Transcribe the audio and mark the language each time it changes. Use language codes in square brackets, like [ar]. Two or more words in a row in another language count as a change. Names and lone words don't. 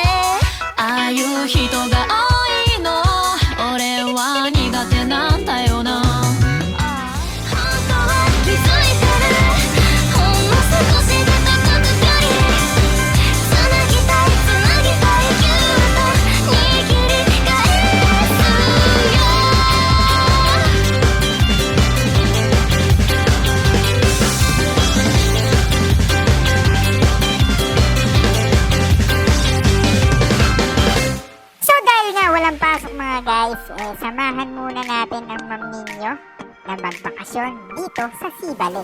[ja] ああいう人が多いの、俺は苦手なんだよな。本当は気づいてる、ほんの少しで高く距離つなぎたいつなぎたいぎゅっと握り返すよ。 [tl] So dahil nga walang pasok mga guys, samahan muna natin ang ma'am ninyo na magbakasyon dito sa Sibale.